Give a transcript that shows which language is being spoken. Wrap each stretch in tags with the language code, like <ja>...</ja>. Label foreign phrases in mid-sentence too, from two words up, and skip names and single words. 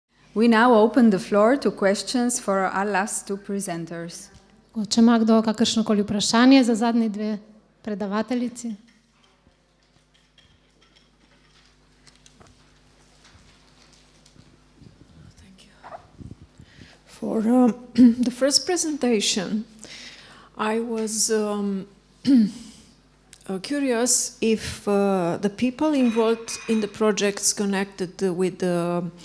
<en>We now open the floor to questions for our last two presenters.</en> <sl>Če ima kdo kakršnokoli vprašanje za zadnji dve predavateljici?</sl> <en>For the first presentation, I was curious if the people involved in the projects connected with the</en>